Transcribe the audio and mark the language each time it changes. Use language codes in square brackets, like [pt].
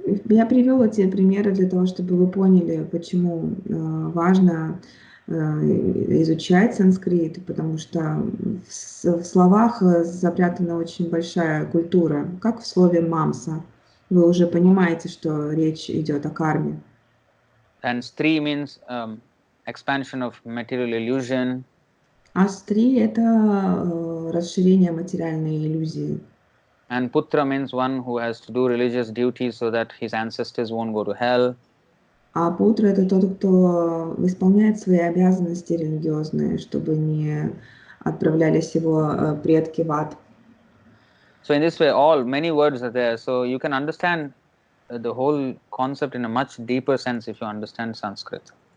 [ru] Я привел эти примеры для того, чтобы вы поняли, почему важно изучать санскрит, потому что в словах запрятана очень большая культура, как в слове «мамса». Вы уже понимаете, что речь идет о карме. [en] And stri means expansion of material illusion. [ru] А стри – это расширение материальной иллюзии. [en] And putra means one who has to do religious duties so that his ancestors won't go to hell. [ru] А путра – это тот, кто исполняет свои обязанности религиозные, чтобы не отправлялись его предки в ад. [en] So in this way, many words are there. So you can understand the whole concept in a much deeper sense if you understand Sanskrit.